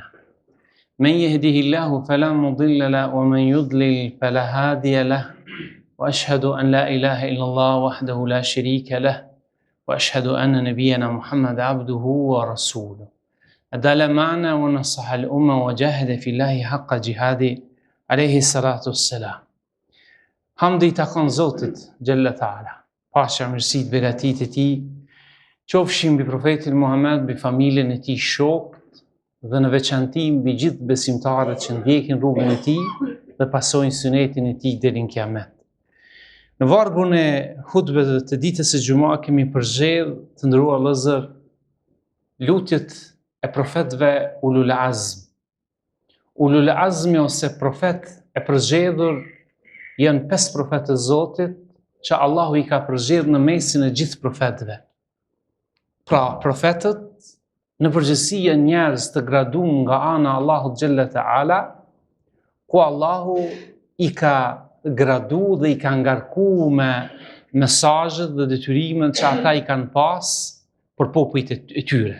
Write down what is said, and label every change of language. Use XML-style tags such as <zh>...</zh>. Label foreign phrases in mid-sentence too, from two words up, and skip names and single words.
<ar>من يهده الله فلا مضل له ومن يضلل فلا هادي له وأشهد أن لا إله إلا الله وحده لا شريك له وأشهد أن نبينا محمد عبده ورسوله أدل معنا ونصح الأمة وجاهد في الله حق جهاده عليه الصلاة والسلام.</ar> <sq>Hamdi takon Zotit</sq> <ar>جل تعالى,</ar> <sq>paqja, mirësitë, begatitë e tij qofshin mbi profetin Muhammed, mbi familjen e tij, shokët dhe në veçanti mbi gjithë besimtarët që ndjekin rrugën e tij dhe pasojnë sunetin e tij deri në Kiamet. Në vargun e hutbeve të ditës së Xumë kemi përzier të nderuar vëllezër lutjet e profetëve</sq> <ar>أولو العزم. أولو العزم</ar> <sq>ose profet e përzgjedhur janë 5 profetë të Zotit që Allahu i ka përzgjedhur në mesin e gjithë profetëve. Pra, profetët në përgjithësi janë njerëz të graduar nga ana e Allahut</sq> <ar>جل تعالى,</ar> <sq>ku Allahu i ka graduar dhe i ka ngarkuar me mesazhet dhe detyrimet që ata i kanë pas për popujt e tyre.</sq>